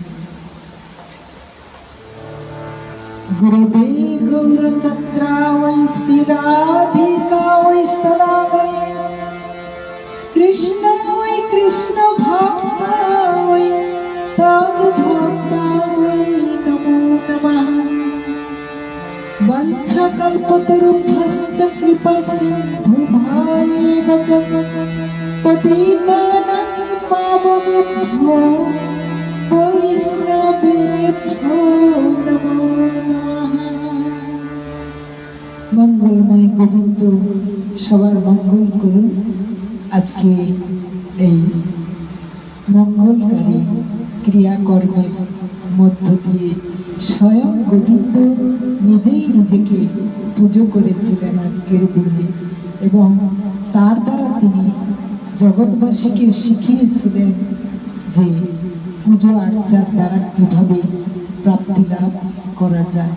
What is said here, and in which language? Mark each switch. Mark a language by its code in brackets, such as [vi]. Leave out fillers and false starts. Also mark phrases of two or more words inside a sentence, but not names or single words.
[sa] গুরুদেব গৌরচন্দ্রায় শ্রীরাধিকায় স্তলায় কৃষ্ণায় কৃষ্ণ ভক্তায় তদ ভক্তায় নমো নমঃ। বঞ্চকল্পতরুভ্যশ্চ কৃপা সিন্ধুভ্যেব চ পতিতানাং পাবনেভ্যো বৈষ্ণবেভ্যো নমো নমঃ। [bn] মঙ্গলময় গোবিন্দ সবার মঙ্গল করুন। আজকে এই মঙ্গলকারী ক্রিয়াকর্মের মধ্য দিয়ে স্বয়ং গোবিন্দ নিজেই নিজেকে পুজো করেছিলেন আজকের দিনে, এবং তার দ্বারা তিনি জগৎবাসীকে শিখিয়েছিলেন যে পুজো আর্চার দ্বারা কিভাবে প্রাপ্তি লাভ করা যায়।